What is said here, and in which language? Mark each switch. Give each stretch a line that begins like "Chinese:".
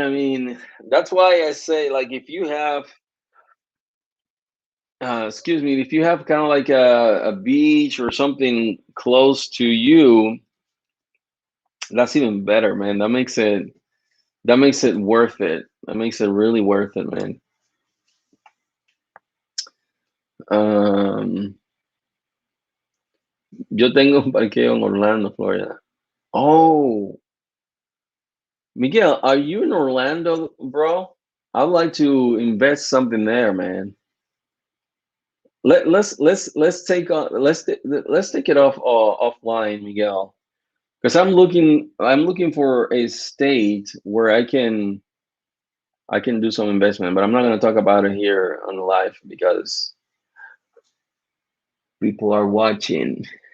English: I mean, that's why I say, like, if you have, excuse me, if you have kind of like a beach or something close to you, that's even better, man. That makes it worth it. That makes it really worth it, man.
Spanish: Um, yo tengo un parqueo en Orlando, Florida.
English: Oh, Miguel, are you in Orlando, bro? I'd like to invest something there, man. Let's take let's take it off offline, Miguel. because I'm looking for a state where I can do some investment, but I'm not going to talk about it here on live because people are watching.